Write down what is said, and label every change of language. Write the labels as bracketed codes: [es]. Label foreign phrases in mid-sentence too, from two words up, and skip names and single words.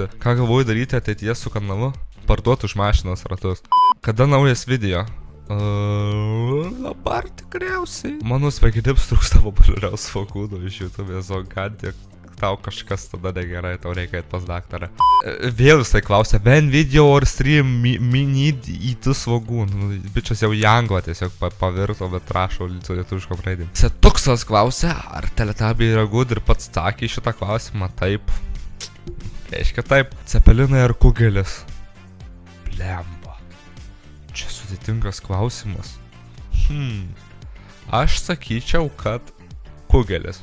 [lt] Ką galvoju daryti ateityje su kanalu? Parduoti už mašinos ratus. Kada naujas video? Dabar tikriausiai. Mano sveginims trūksta populiariaus svogūno iš YouTube, o ką tiek tau kažkas tada negerai, tau reikia eit pas daktarą. Vėl jisai klausia, [en] when video or stream me need eat svogūnų. [lt] Bičias jau į anglą tiesiog pavirto, bet rašo su lietuviškom raidėm. Setuksas klausia, ar Teletabiai yra good, ir pats sakė šitą klausimą. Taip. Reiškia taip. Cepelinai ar kugelis? Blemba. Čia sudėtingas klausimas. Aš sakyčiau, kad kugelis.